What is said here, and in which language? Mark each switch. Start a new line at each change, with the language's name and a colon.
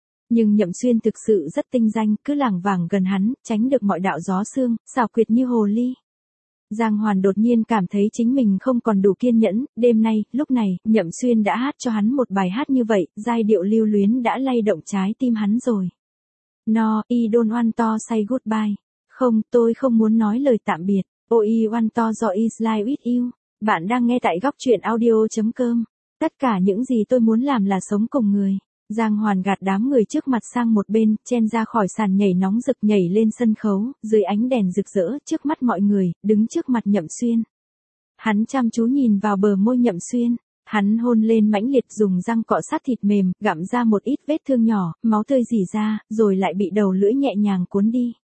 Vietnamese: Nhưng Nhậm Xuyên thực sự rất tinh danh, cứ lảng vảng gần hắn, tránh được mọi đạo gió xương, xảo quyệt như hồ ly. Giang Hoàn đột nhiên cảm thấy chính mình không còn đủ kiên nhẫn, đêm nay, lúc này, Nhậm Xuyên đã hát cho hắn một bài hát như vậy, giai điệu lưu luyến đã lay động trái tim hắn rồi.
English: No, I don't want to say goodbye.
Vietnamese: Không, tôi không muốn nói lời tạm biệt.
English: Oh, I want to do is lie with you.
Vietnamese: Bạn đang nghe tại góc truyện audio.com. Tất cả những gì tôi muốn làm là sống cùng người. Giang Hoàn gạt đám người trước mặt sang một bên, chen ra khỏi sàn nhảy nóng rực nhảy lên sân khấu, dưới ánh đèn rực rỡ, trước mắt mọi người, đứng trước mặt Nhậm Xuyên. Hắn chăm chú nhìn vào bờ môi Nhậm Xuyên. Hắn hôn lên mãnh liệt dùng răng cọ sát thịt mềm, gặm ra một ít vết thương nhỏ, máu tươi rỉ ra, rồi lại bị đầu lưỡi nhẹ nhàng cuốn đi.